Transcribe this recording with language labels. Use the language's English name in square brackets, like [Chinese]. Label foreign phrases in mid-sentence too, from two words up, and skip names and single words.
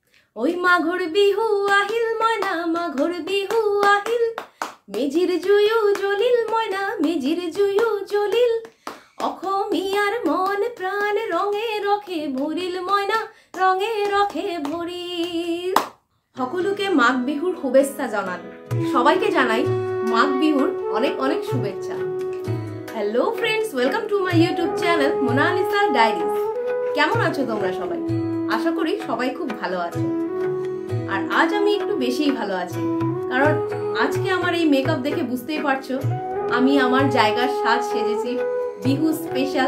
[Assamese] ওই মাঘৰ বিহু আহিল মইনা মাঘৰ বিহু আহিল মেজিৰ জুয়ো জ্বলিল মইনা মেজিৰ জুয়ো জ্বলিল অসমীয়াৰ মন প্ৰাণ ৰঙে ৰখে ভৰিল মইনা ৰঙে ৰখে ভৰিল। সকলোকে মাঘ বিহুৰ শুভেচ্ছা জানালো। [Bangla] সবাইকে জানাই মাঘ বিহুর অনেক অনেক শুভেচ্ছা। [English] Hello friends, welcome to my YouTube channel Monalisa Diaries. [Bangla] কেমন আছো তোমরা সবাই? আশা করি সবাই খুব ভালো আছো। আর আজ আমি একটু বেশিই ভালো আছি, কারণ আজকে আমার এই মেকআপ দেখে বুঝতেই পারছো আমি আমার জায়গার সাজ সেজেছি বিহু স্পেশাল।